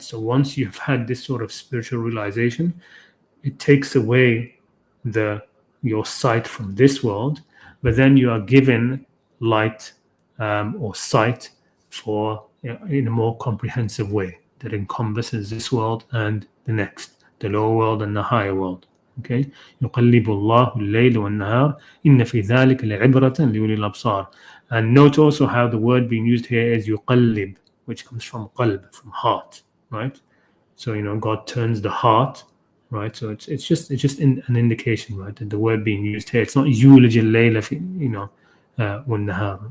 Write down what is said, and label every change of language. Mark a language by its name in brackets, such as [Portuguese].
[English] So once you've had this sort of spiritual realization, it takes away your sight from this world, but then you are given light or sight in a more comprehensive way that encompasses this world and the next, the lower world and the higher world. Okay, [Arabic] يقلب الله الليل والنهار إن في ذلك لعبرة لأولي الأبصار. [English] And note also how the word being used here is يقلب, which comes from qalb, from heart, right? So God turns the heart, right? So it's just an indication, right, that the word being used here, it's not [Arabic] yulij al-layla wan-nahar.